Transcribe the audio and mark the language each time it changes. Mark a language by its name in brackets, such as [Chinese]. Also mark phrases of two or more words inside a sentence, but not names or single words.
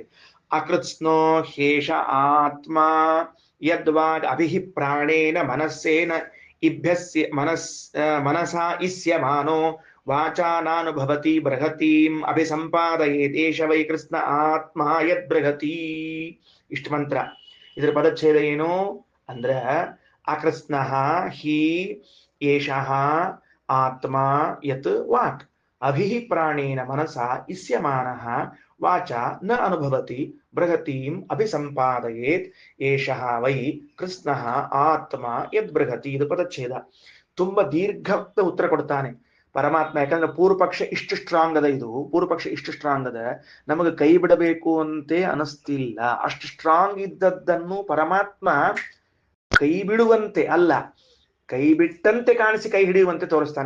[Sanskrit] ಅಕೃತ್ಸ್ನೋ ಹೇಷ ಆತ್ಮ ಯದ್ವಾದ್ ಅಭಿಃ ಪ್ರಾಣೇನ ಮನಸ್ಸೇನ ಇಭ್ಯಸ್ಯ ಮನಸಾ ಇಸ್ಯಮಾನೋ ವಾಚಾನಾನುಭವತಿ ಬೃಹತೀಂ ಅಭಿಸಂಪಾದಯೇತೇಷ ವೈ ಕೃಷ್ಣ ಆತ್ಮ ಯದ್ ಬೃಹತಿ. [Kannada] ಇಷ್ಟು ಮಂತ್ರ. ಇದರ ಪದಚ್ಛೇದ ಏನು ಅಂದ್ರ [Sanskrit] ಅಕೃಷ್ಣ ಹಿ ಏಷಃ ಆತ್ಮ ಯತ್ ವಾಕ್ ಅಭಿಃ ಪ್ರಾಣೇನ ಮನಸಾ ಇಸ್ಯಮಾನಃ ವಾಚ ನ ಅನುಭವತಿ ಬೃಹತೀಂ ಅಭಿಸಂಪಾದಯೇತ್ ಏಷಃ ವೈ ಕೃಷ್ಣ ಆತ್ಮ ಯದ್ ಬೃಹತಿ. [Kannada] ಇದು ಪದಚ್ಛೇದ. ತುಂಬಾ ದೀರ್ಘ ಉತ್ತರ ಕೊಡ್ತಾನೆ ಪರಮಾತ್ಮ. ಯಾಕಂದ್ರೆ ಪೂರ್ವಪಕ್ಷ ಇಷ್ಟು ಸ್ಟ್ರಾಂಗ್ ಅದ, ಇದು ಪೂರ್ವಪಕ್ಷ ಇಷ್ಟು ಸ್ಟ್ರಾಂಗ್ ಅದ, ನಮಗೆ ಕೈ ಬಿಡಬೇಕು ಅಂತೆ ಅನಿಸ್ತಿಲ್ಲ. ಅಷ್ಟು ಸ್ಟ್ರಾಂಗ್ ಇದ್ದದ್ದನ್ನು ಪರಮಾತ್ಮ ಕೈ ಬಿಡುವಂತೆ ಅಲ್ಲ, ಕೈ ಬಿಟ್ಟಂತೆ ಕಾಣಿಸಿ ಕೈ ಹಿಡಿಯುವಂತೆ ತೋರಿಸ್ತಾನೆ.